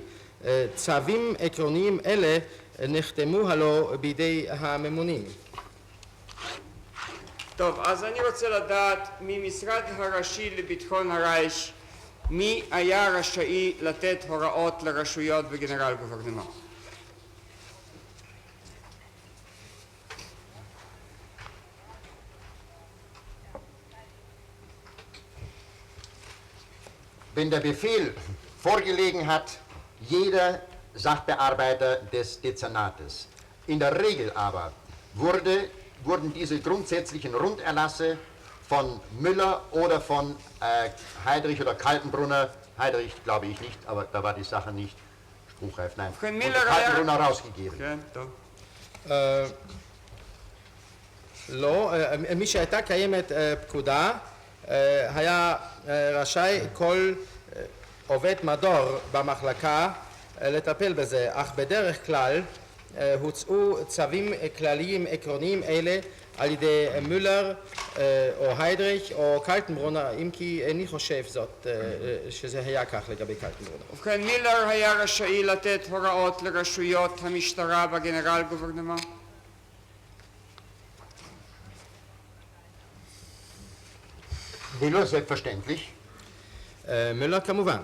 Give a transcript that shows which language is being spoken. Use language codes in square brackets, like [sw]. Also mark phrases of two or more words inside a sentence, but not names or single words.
[he] צווים עקרוניים אלה נחתמו הלא בידי הממונים. טוב, אז אני רוצה לדעת ממשרד הראשי לביטחון הרייך מי היה רשאי לתת הוראות לרשויות בגנרל גוברנמנט. [de] Wenn der Befehl vorgelegen hat, jeder Sachbearbeiter des Dezernates. In der Regel aber wurden diese grundsätzlichen Runderlasse von Müller oder von Heydrich oder Kaltenbrunner, Heydrich glaube ich nicht, aber da war die Sache nicht spruchreif, nein, von Kaltenbrunner rausgegeben. [he] כן, טוב. לא, מי שהייתה קיימת פקודה, היה רשאי כל עובד מדור במחלקה לטפל בזה, אך בדרך כלל הוצאו צווים כלליים עקרוניים אלה על ידי מולר או היידריך או קלטנברונר, אם כי איני חושב זאת שזה היה כך לגבי קלטנברונר. ובכן, מילר היה רשאי לתת הוראות לרשויות המשטרה בגנרל גוברנמנט? [de] Müller, selbstverständlich. [he] מולר כמובן.